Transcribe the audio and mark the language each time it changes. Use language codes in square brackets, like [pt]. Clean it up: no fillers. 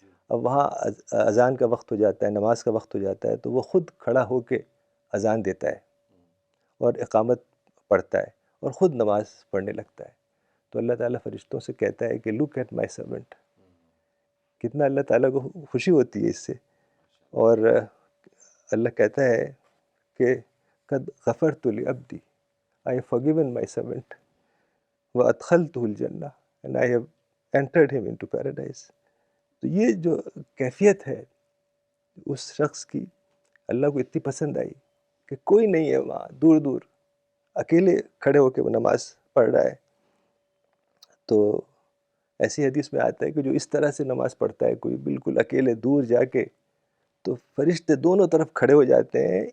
[ur] اب وہاں اذان کا وقت ہو جاتا ہے, نماز کا وقت ہو جاتا ہے, تو وہ خود کھڑا ہو کے اذان دیتا ہے اور اقامت پڑھتا ہے اور خود نماز پڑھنے لگتا ہے. تو اللہ تعالیٰ فرشتوں سے کہتا ہے کہ [en] Look at my servant. [ur] کتنا اللہ تعالیٰ کو خوشی ہوتی ہے اس سے. اور اللہ کہتا ہے کہ [ar] قد غفرت لعبدی, [en] I have forgiven my servant [ar] وَأَدْخَلْتُهُ الْجَنَّةَ [en] and I have entered him into paradise. [ur] تو یہ جو کیفیت ہے اس شخص کی اللہ کو اتنی پسند آئی کہ کوئی نہیں ہے وہاں, دور دور اکیلے کھڑے ہو کے وہ نماز پڑھ رہا ہے. تو ایسی حدیث میں آتا ہے کہ جو اس طرح سے نماز پڑھتا ہے کوئی بالکل اکیلے دور جا کے, تو فرشتے دونوں طرف کھڑے ہو جاتے ہیں.